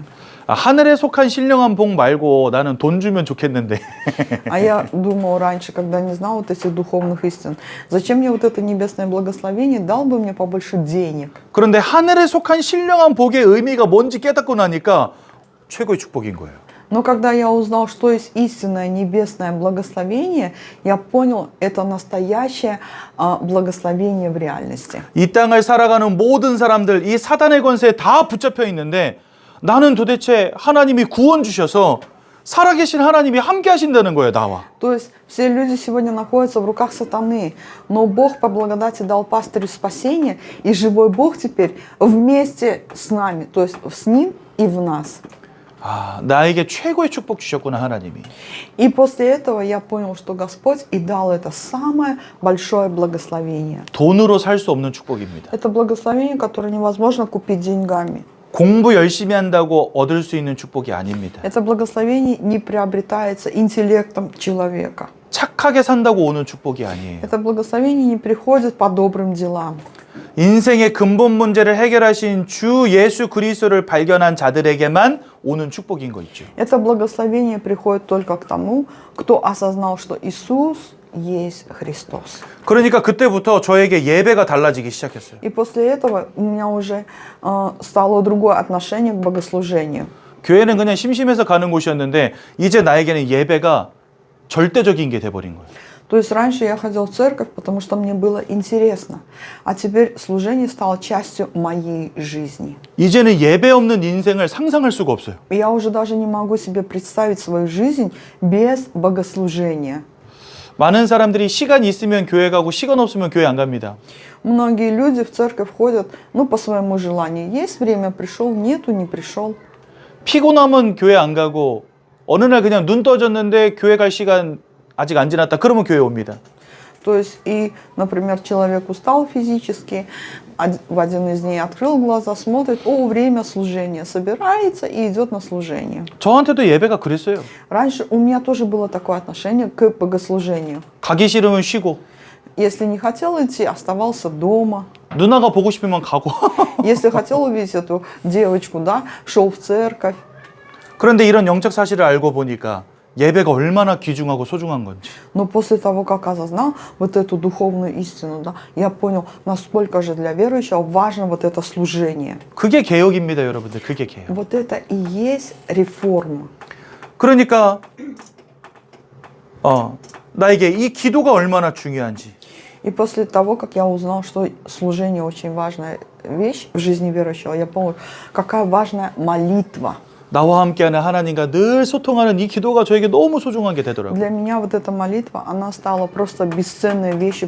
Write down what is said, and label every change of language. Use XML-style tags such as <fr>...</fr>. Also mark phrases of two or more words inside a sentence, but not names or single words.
<ko>하늘에 속한 신령한 복 말고 나는 돈 주면 좋겠는데.</ko> <ru>А я думал раньше, когда не знал вот этих духовных истин, зачем мне вот это небесное благословение, дал бы мне побольше денег.</ru> <ko>그런데 하늘에 속한 신령한 복의 의미가 뭔지 깨닫고 나니까 최고의 축복인 거예요.</ko> <ru>Но когда я узнал, что есть истинное небесное благословение, я понял, это настоящее благословение в реальности.</ru> <ko>이 땅을 살아가는 모든 사람들 이 사단의 권세에 다 붙잡혀 있는데 나는 도대체 하나님이 구원 주셔서 살아계신 하나님이 함께 하신다는 거예요, 나와.</ko> <ru>То есть все люди сегодня находятся в руках сатаны, но Бог по благодати дал пастырю спасение, и живой Бог теперь вместе с нами, то есть с ним и в нас.</ru> <ko>아, 나에게 최고의 축복 주셨구나, 하나님이.</ko> <ru>И после этого я понял, что Господь и дал это самое большое благословение.</ru> <ko>돈으로 살 수 없는 축복입니다.</ko> <ru>Это благословение, которое невозможно купить деньгами.</ru> <ko>공부 열심히 한다고 얻을 수 있는 축복이 아닙니다.</ko> <ru>Это благословение не приобретается интеллектом человека.</ru> <ko>착하게 산다고 오는 축복이 아니에요.</ko> <ru>Это благословение не приходит по добрым делам.</ru> <ko>인생의 근본 문제를 해결하신 주 예수 그리스도를 발견한 자들에게만 오는 축복인 거 있죠.</ko> <ru>Это благословение приходит только к тому, кто осознал, что Иисус есть Христос.</ru> <ko>그러니까 그때부터 저에게 예배가 달라지기 시작했어요.</ko> <ru>И после этого у меня уже стало другое отношение к богослужению.</ru> <ko>교회는 그냥 심심해서 가는 곳이었는데 이제 나에게는 예배가 절대적인 게 돼버린 거예요.</ko> <ru>То есть раньше я ходил в церковь, потому что мне было интересно, а теперь служение стало частью моей жизни.</ru> <ko>이제는 예배 없는 인생을 상상할 수가 없어요.</ko> <ru>И я уже даже не могу себе представить свою жизнь без богослужения.</ru> <ko>많은 사람들이 시간 있으면 교회 가고 시간 없으면 교회 안 갑니다.</ko> <ru>Многие люди в церковь ходят, по своему желанию. Есть время, пришел, нету, не пришел.</ru> <ko>피곤하면 교회 안 가고 어느 날 그냥 눈 떠졌는데 교회 갈 시간 아직 안 지났다. 그러면 교회 옵니다.</ko> <ru>То есть, и, например, человек устал физически, в один из дней открыл глаза, смотрит, время служения, собирается и идет на служение.</ru> <ko>저한테도 예배가 그랬어요.</ko> <ru>Раньше у меня тоже было такое отношение к богослужению.</ru> <ko>가기 싫으면 쉬고</ko> <ru>Если не хотел идти, оставался дома.</ru> <ko>누나가 보고 싶으면 가고.</ko> <ru>Если хотел увидеть эту девочку, да, шел в церковь.</ru> <ko>그런데 이런 영적 사실을 알고 보니까 예배가 얼마나 귀중하고 소중한 건지.</ko> <ru>Но после того, как осознал вот эту духовную истину, да, я понял, насколько же для верующего важно вот это служение.</ru> <ko>그게 개혁입니다, 여러분들. 그게 개혁.</ko> <ru>Вот это и есть реформа.</ru> <ko>그러니까 나에게 이 기도가 얼마나 중요한지.</ko> <ru>И после того, как я узнал, что служение очень важная вещь в жизни верующего, я понял, какая важная молитва.</ru> <ko>나와 함께하는 하나님과 늘 소통하는 이 기도가 저에게 너무 소중한 게 되더라고요.</ko> <ru>Для меня вот эта молитва, она стала просто бесценной вещью.</ru>